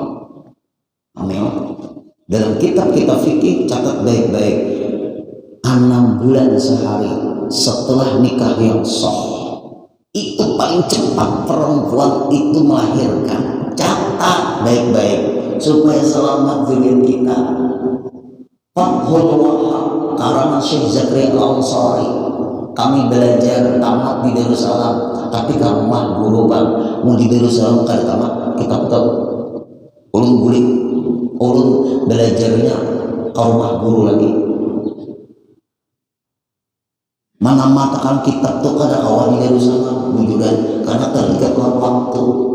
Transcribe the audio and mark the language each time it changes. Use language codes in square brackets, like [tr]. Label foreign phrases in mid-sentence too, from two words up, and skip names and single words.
[id] Dalam kitab-kitab fikih catat baik-baik, 6 bulan sehari setelah nikah yang sah, itu paling cepat perempuan itu melahirkan. Catat baik-baik supaya selamat dengan kita. Fathul Wahab karangan Syekh Zakaria Al-Ansari. [bjn] Kami belajar tamat di Darussalam, tapi kalau mah guru bang mau di Darussalam kada tamat, kita tahu ulun gulik, ulun belajarnya ke rumah guru lagi. Mana matakan kitab tuh kada kawan di Darussalam bujuran karena terikat waktu.